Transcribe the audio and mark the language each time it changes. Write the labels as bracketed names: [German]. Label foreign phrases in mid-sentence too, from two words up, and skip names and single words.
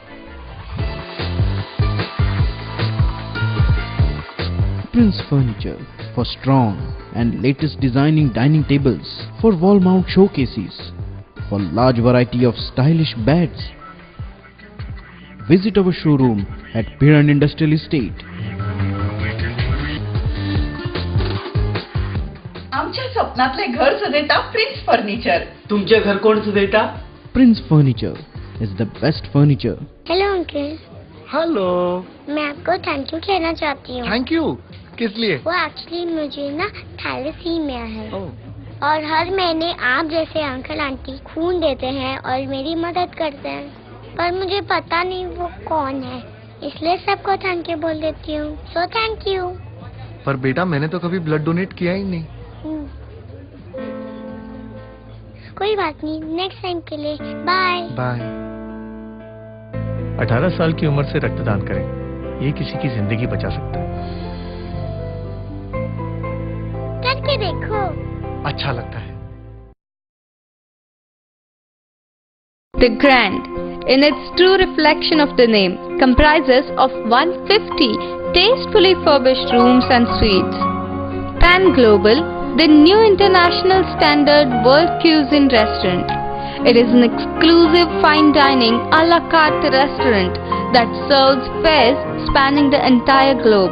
[English] Prince Furniture for strong and latest designing dining tables, for wall mount showcases, for large variety of stylish beds. Visit our showroom at Piran Industrial Estate. [Marathi] आमच्या स्वप्नातले घर सजयता प्रिन्स फर्निचर. तुमचे घर कोण सजयता? [English] Prince Furniture is the best furniture. hello uncle. [Hindi] हेलो. मैं आपको [English] thank you [Hindi] कहना चाहती हूँ. [English] thank you [Hindi] किस लिए? वो एक्चुअली मुझे ना थैलेसीमिया है और हर महीने आप जैसे अंकल आंटी खून देते हैं और मेरी मदद करते हैं, पर मुझे पता नहीं वो कौन है, इसलिए सबको [English] thank you [Hindi] बोल देती हूँ. [English] so thank you. [Hindi] पर बेटा मैंने तो कभी [English] blood donate [Hindi] किया ही नहीं. कोई बात नहीं, [English] next time [Hindi] के लिए बाय. बाय. 18 साल की उम्र से रक्तदान करें, ये किसी की जिंदगी बचा सकता है. करके देखो. अच्छा लगता है. [English] The Grand, in its true reflection of the name, comprises of 150 tastefully furbished rooms and suites. Pan Global, the new international standard world cuisine restaurant, It is an exclusive fine dining a la carte restaurant that serves fares spanning the entire globe.